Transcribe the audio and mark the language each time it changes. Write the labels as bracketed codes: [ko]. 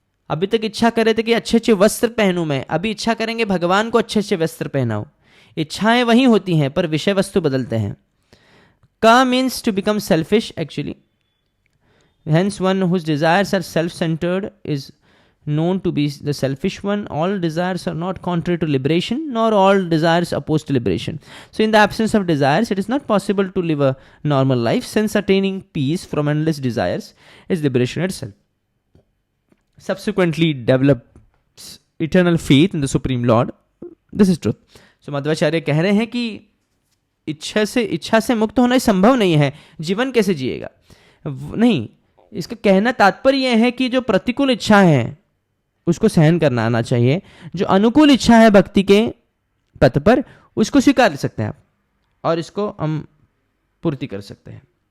[hi] अभी तक इच्छा कर रहे थे कि अच्छे अच्छे वस्त्र पहनूं मैं, अभी इच्छा करेंगे भगवान को अच्छे अच्छे वस्त्र पहनाऊं। इच्छाएं वही होती हैं पर विषय वस्तु बदलते हैं। [en] का means to become selfish actually, hence one whose desires are self centered is known to be the selfish one. All desires are not contrary to liberation, nor all desires opposed to liberation. So in the absence of desires, it is not possible to live a normal life, since attaining peace from endless desires is liberation itself. Subsequently develops eternal faith in the Supreme Lord. This is truth. [hi] So Madhvacharya कह रहे हैं कि इच्छा से मुक्त होना संभव नहीं है, जीवन कैसे जिएगा। नहीं, इसका कहना तात्पर्य यह है कि जो प्रतिकूल इच्छा है उसको सहन करना आना चाहिए, जो अनुकूल इच्छा है भक्ति के पथ पर उसको स्वीकार सकते हैं आप, और इसको हम पूर्ति कर सकते हैं।